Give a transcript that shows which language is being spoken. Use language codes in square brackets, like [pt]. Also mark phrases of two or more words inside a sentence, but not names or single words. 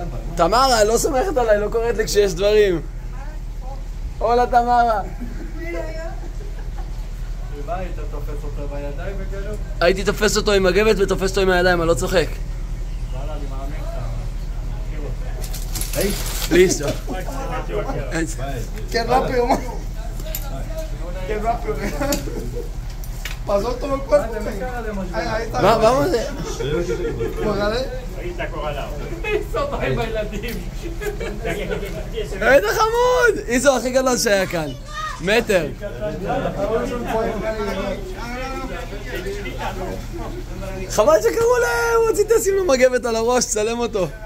[he] תמרה, לא סומכת עליי, לא קוראת לי כשיש דברים. הולה תמרה. היית תופס אותו בידיים וכאילו? הייתי תופס אותו עם מגבת ותופס אותו עם הידיים, אני לא צוחק. וואלה, אני מאמין לך. היי. ליסטו. [es] Qué rápido, man. Qué rápido. Pasó todo el cuerpo. Ahí está. vamos. Póngale. [he] איזה חמוד! איזו הכי גדול שהיה כאן. מטר. חבל שקראו להם, רציתי לשים לו מגבת על הראש, צלם אותו.